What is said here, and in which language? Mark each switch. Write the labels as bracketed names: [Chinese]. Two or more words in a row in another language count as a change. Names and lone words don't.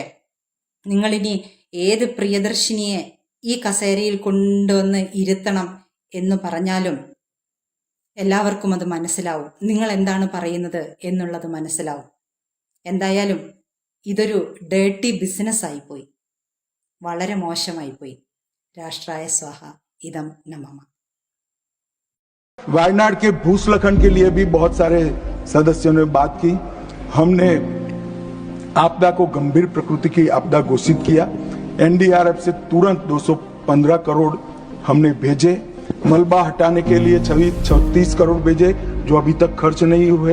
[Malayalam] നിങ്ങളിനി ഏത് പ്രിയദർശിനിയെ ഈ കസേരയിൽ കൊണ്ടുവന്ന് ഇരുത്തണം എന്ന് പറഞ്ഞാലും എല്ലാവർക്കും അത് മനസ്സിലാവും. നിങ്ങൾ എന്താണ് പറയുന്നത് എന്നുള്ളത് മനസ്സിലാവും. എന്തായാലും ഇതൊരു [English] dirty business [Malayalam] ആയിപ്പോയി, വളരെ മോശമായിപ്പോയി. [Sanskrit] രാഷ്ട്രായ സ്വാഹ ഇദം നമഃ. [Hindi] वायनाड के भूस्खलन के लिए भी बहुत सारे सदस्यों ने बात की। हमने आपदा को गंभीर प्रकृति की आपदा घोषित किया। NDRF से तुरंत 215 करोड़ हमने भेजे। मलबा हटाने के लिए 36 करोड़ भेजे जो अभी तक खर्च नहीं हुए।